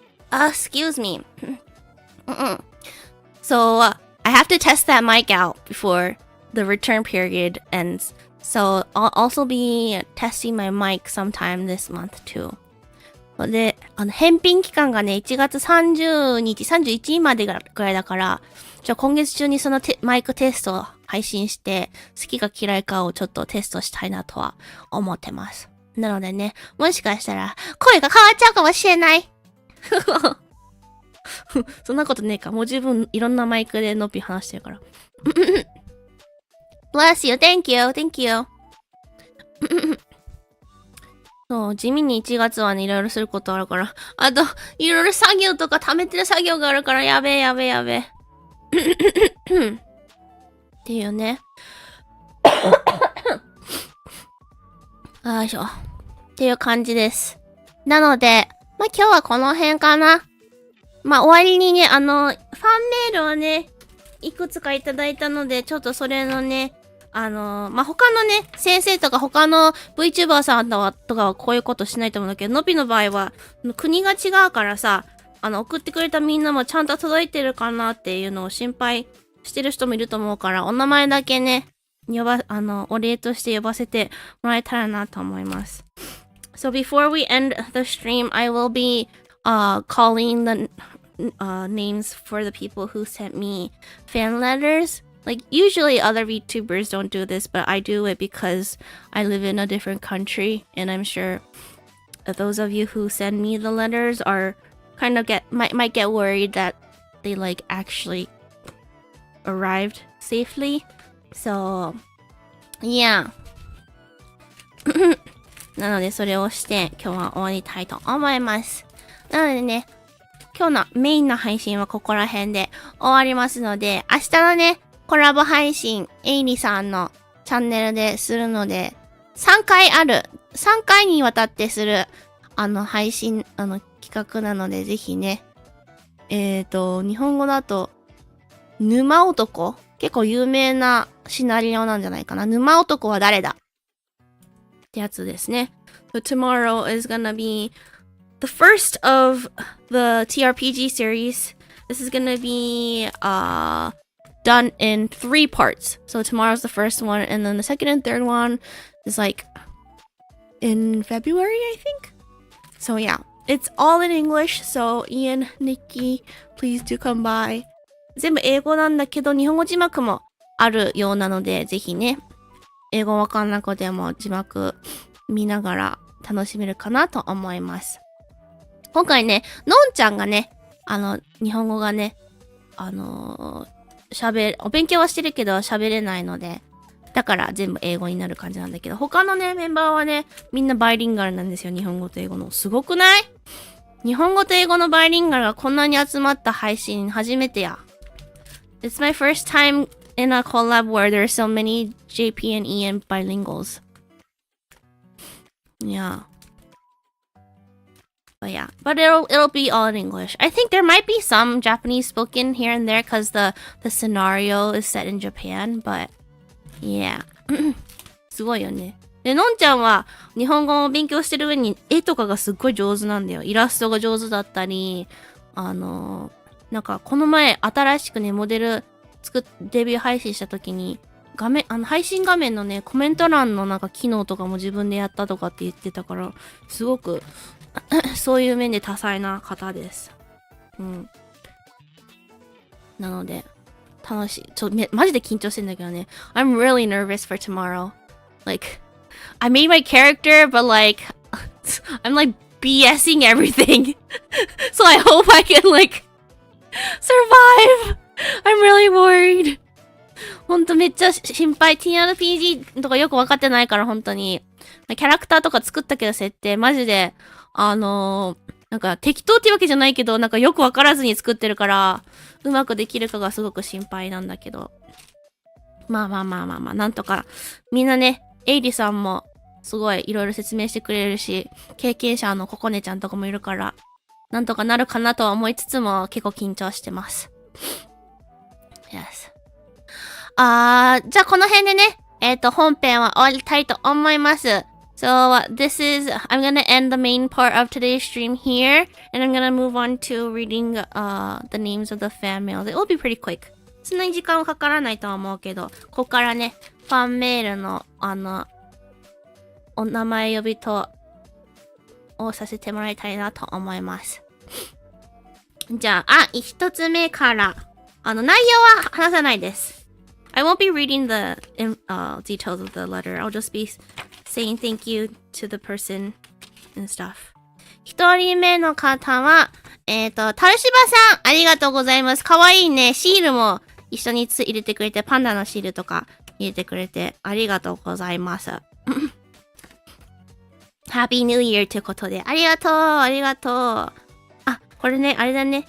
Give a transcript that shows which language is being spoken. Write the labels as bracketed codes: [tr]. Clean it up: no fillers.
[en] Excuse me. So, I have to test that mic out before the return period ends. So, I'll also be testing my mic sometime this month too. [ja] で、返品期間がね、1月30日、31日までぐらいだから、今月中にそのマイクテストを配信して、好きか嫌いかをちょっとテストしたいなとは思ってます。なのでね、もしかしたら、声が変わっちゃうかもしれない。そんなことねえか。もう十分いろんなマイクでのっぴ話してるから。 [en] Bless you, thank you, thank you. [ja] そう、地味に1月はね、いろいろすることあるから。あと、いろいろ作業とか貯めてる作業があるから、やべえ。っていうね。よいしょ。っていう感じです。なので、今日はこの辺かな。終わりにね、ファンメールをね、いくつかいただいたので、ちょっとそれのね、他のね、先生とか他の VTuber さんとかはこういうことしないと思うんだけど、のびの場合は、国が違うからさ、送ってくれたみんなもちゃんと届いてるかなっていうのを心配してる人もいると思うから、お名前だけね、お礼として呼ばせてもらえたらなと思います。 [en] So before we end the stream, I will be calling the names for the people who sent me fan letters. Like, usually other VTubers don't do this, but I do it because I live in a different country, and I'm sure that those of you who send me the letters are kind of might get worried that they like actually arrived safely. So, yeah. [ja] なのでそれをして今日は終わりたいと思います。なのでね、今日のメインの配信はここら辺で終わりますので、明日のね、コラボ配信、エイリさんのチャンネルでするので、3回にわたってする、配信、企画なので、ぜひね、日本語だと、沼男結構有名なシナリオなんじゃないかな。沼男は誰だってやつですね。 [en] So tomorrow is gonna be the first of the TRPG series. This is gonna be, done in 3 parts. So tomorrow's the first one, and then the second and third one is like in February, I think. So yeah, it's all in English. So Ian, Nikki, please do come by. [ja] 全部英語なんだけど日本語字幕もあるようなので、ぜひね、英語わかんなくても字幕見ながら楽しめるかなと思います。今回ね、のんちゃんがね、日本語がね、お勉強はしてるけど喋れないので、だから全部英語になる感じなんだけど、他のね、メンバーはね、みんなバイリンガルなんですよ。日本語と英語の。すごくない？日本語と英語のバイリンガルがこんなに集まった配信初めてや。 [en] It's my first time in a collab where there are so many JP and EN bilinguals. Yeah. But yeah, but it'll be all in English. I think there might be some Japanese spoken here and there because the scenario is set in Japan, but yeah. [ja] すごいよね。で、のんちゃんは日本語を勉強してる上に絵とかがすっごい上手なんだよ。イラストが上手だったり、なんかこの前新しくね、モデルデビュー配信した時に、配信画面のね、コメント欄のなんか機能とかも自分でやったとかって言ってたから、すごくそういう面で多彩な方です。うん。なので、楽しい。マジで緊張してんだけどね。 [en] I'm really nervous for tomorrow. Like, I made my character, but like, I'm like BSing everything. So I hope I can like, survive! I'm really worried. [ja] ほんとめっちゃ心配。 TRPG とかよくわかってないから本当に。キャラクターとか作ったけど設定、マジで、なんか適当っていうわけじゃないけど、なんかよくわからずに作ってるから、うまくできるかがすごく心配なんだけど。まあ、なんとか。みんなね、エイリさんもすごいいろいろ説明してくれるし、経験者のココネちゃんとかもいるから、なんとかなるかなとは思いつつも結構緊張してます。 [en] Yes. [ja] じゃあこの辺でね、本編は終わりたいと思います。 [en] So this is, I'm gonna end the main part of today's stream here, and I'm gonna move on to reading the names of the fan mails. It will be pretty quick. [ja] そんなに時間はかからないとは思うけど、ここからね、ファンメールのお名前呼びとをさせてもらいたいなと思います。じゃあ、一つ目から、内容は話さないです。 [en] I won't be reading the details of the letter. I'll just be saying thank you to the person and stuff. [ja] 一人目の方は、タルシバさん、ありがとうございます。かわいいね。シールも一緒に入れてくれて、パンダのシールとか入れてくれて、ありがとうございます。 [en] Happy New Year [ja] ということで、ありがとう。これね、あれだね。